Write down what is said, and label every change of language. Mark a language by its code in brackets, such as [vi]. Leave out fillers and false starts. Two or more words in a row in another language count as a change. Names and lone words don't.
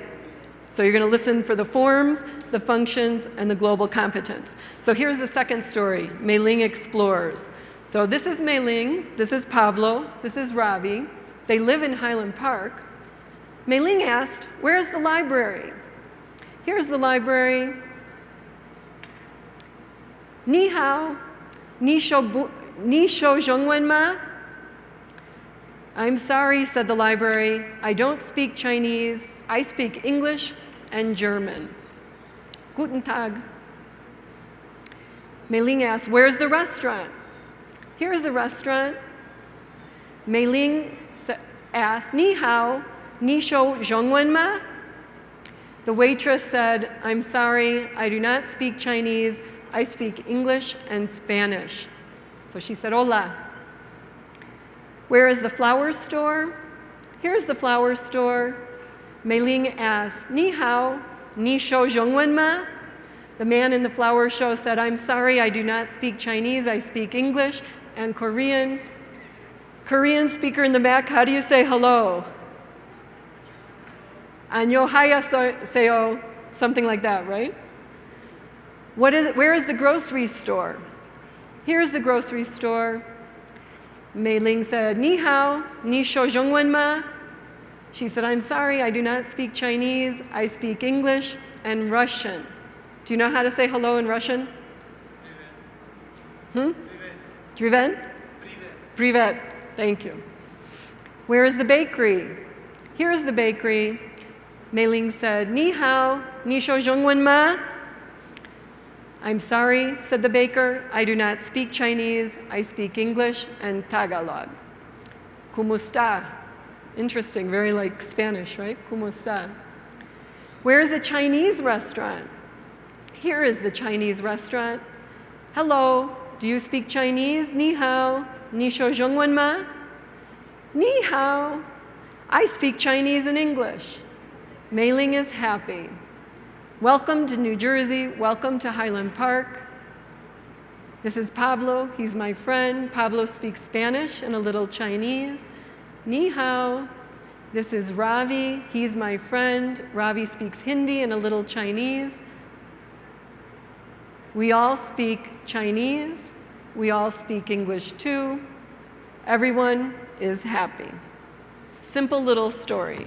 [en] So you're going to listen for the forms, the functions, and the global competence. So here's the second story, Meiling explores. So this is Meiling, this is Pablo, this is Ravi. They live in Highland Park. Meiling asked, where's the library? Here's the library. [zh] 你好，你说中文吗? [en] I'm sorry, said the library. I don't speak Chinese. I speak English and German. [de] Guten Tag. [en] Meiling asked, where's the restaurant? Here's the restaurant. Meiling asked, [zh] 你好，你说中文吗? [en] The waitress said, I'm sorry, I do not speak Chinese. I speak English and Spanish. So she said, hola. Where is the flower store? Here's the flower store. Meiling asked, [zh] 你好，你说中文吗? [en] The man in the flower show said, I'm sorry, I do not speak Chinese. I speak English and Korean. Korean speaker in the back, how do you say hello? Annyeonghaseyo, something like that, right? Where is the grocery store? Here's the grocery store. Meiling said, [zh] 你好，你说中文吗? [en] She said, I'm sorry, I do not speak Chinese. I speak English and Russian. Do you know how to say hello in Russian? Driven? Privet. Thank you. Where is the bakery? Here's the bakery. Meiling said, [zh] 你好，你说中文吗? [en] I'm sorry, said the baker. I do not speak Chinese. I speak English and Tagalog. [es] ¿Cómo está? [en] Interesting, very like Spanish, right? [es] ¿Cómo está? [en] Where is the Chinese restaurant? Here is the Chinese restaurant. Hello, do you speak Chinese? [zh] 你好，你说中文吗? 你好. [en] I speak Chinese and English. Meiling is happy. Welcome to New Jersey. Welcome to Highland Park. This is Pablo. He's my friend. Pablo speaks Spanish and a little Chinese. [zh] 你好. [en] This is Ravi. He's my friend. Ravi speaks Hindi and a little Chinese. We all speak Chinese. We all speak English too. Everyone is happy. Simple little story.